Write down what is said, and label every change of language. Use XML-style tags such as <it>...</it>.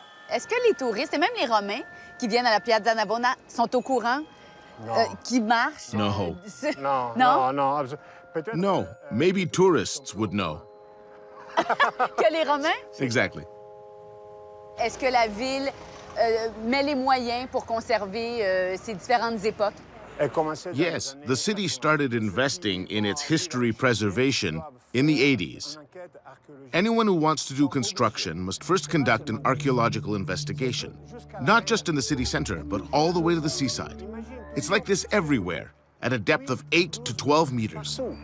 <fr>Est-ce que les touristes, et même les Romains qui viennent à la Piazza Navona, sont au courant qui marchent?</fr> <en>No.</en> <fr>Non?</fr> <en>No, maybe tourists would know.</en> <fr>Que les Romains?</fr> <en>Exactly.</en> <fr>Est-ce que la ville met les moyens pour conserver ces différentes époques?</fr> <en>Yes, the city started investing in its history preservation in the 80s. Anyone who wants to do construction must first conduct an archaeological investigation, not just in the city center, but all the way to the seaside. It's like this everywhere, at a depth of 8 to 12 meters.</en>